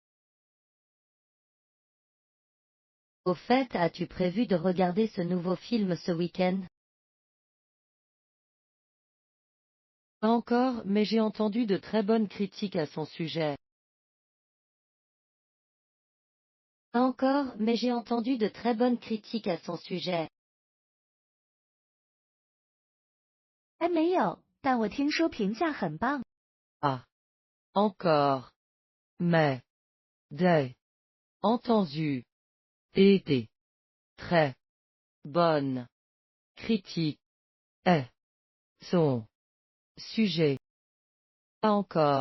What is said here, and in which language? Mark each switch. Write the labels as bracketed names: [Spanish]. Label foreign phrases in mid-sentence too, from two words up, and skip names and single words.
[French] Au fait, as-tu prévu de regarder ce nouveau film ce week-end? Pas encore, mais j'ai entendu de très bonnes critiques à son sujet. Pas encore, mais j'ai entendu de très bonnes critiques à son sujet. [Chinese] 还没有，但我听说评价很棒。 [French] Ah. Encore. Mais. Des. Entendu. Et des. Très. Bonnes. Critiques. Est. Son. Sujet. Pas encore.